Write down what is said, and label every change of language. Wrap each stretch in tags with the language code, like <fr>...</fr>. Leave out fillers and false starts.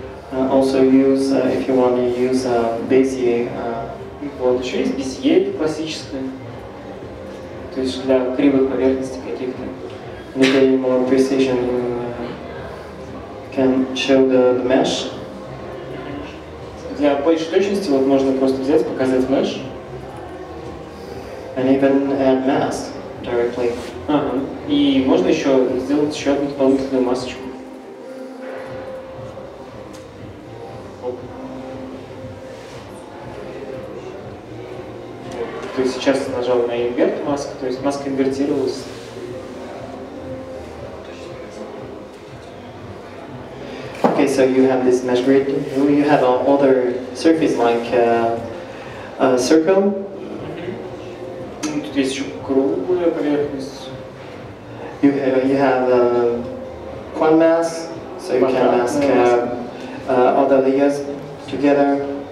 <en>Also use, if you want to use Bezier.</en> <ru>Вот, еще есть Bezier классическое, то есть для кривых поверхностей каких-то.</ru> <en>To get more precision, you can show the mesh.</en> <ru>Для большей точности вот можно просто взять, показать mesh.</ru> <en>And even add mask directly.</en> <ru>И можно еще сделать еще одну дополнительную масочку. То есть сейчас нажал на invert маску, то есть маска инвертировалась.</ru> <en>Okay, so you have this mesh grid. You have other surface like a circle.</en> <ru>Тут есть еще круглая поверхность.</ru> <en>You have quant mask, so you can mask other layers together.</en>